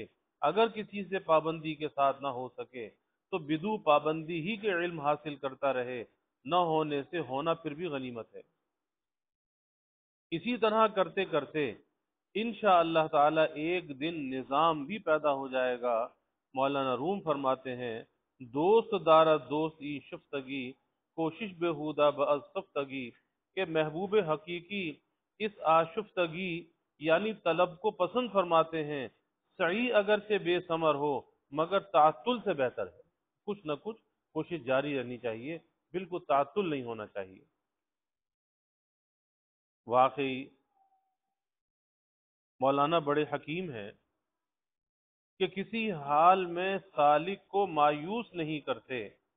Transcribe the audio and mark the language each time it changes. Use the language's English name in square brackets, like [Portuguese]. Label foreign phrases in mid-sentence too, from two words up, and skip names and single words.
[Urdu] اگر کسی سے پابندی کے ساتھ نہ ہو سکے تو بدو پابندی ہی کے علم حاصل کرتا رہے، نہ ہونے سے ہونا پھر بھی غنیمت ہے۔ اسی طرح کرتے کرتے انشاءاللہ تعالی ایک دن نظام بھی پیدا ہو جائے گا۔ [Persian] مولانا روم [Urdu] فرماتے ہیں [Persian] دوست دارد دوست ای شفتگی، کوشش بہودہ باز خفتگی، [Urdu] کہ محبوب حقیقی اس آشفتگی یعنی طلب کو پسند فرماتے ہیں۔ سعی اگر سے بے ثمر ہو مگر تعطل سے بہتر ہے۔ کچھ نہ کچھ کوشش جاری رہنی چاہیے، بالکل تعطل نہیں ہونا چاہیے۔ واقعی مولانا بڑے حکیم ہیں کہ کسی حال میں سالک کو مایوس نہیں کرتے۔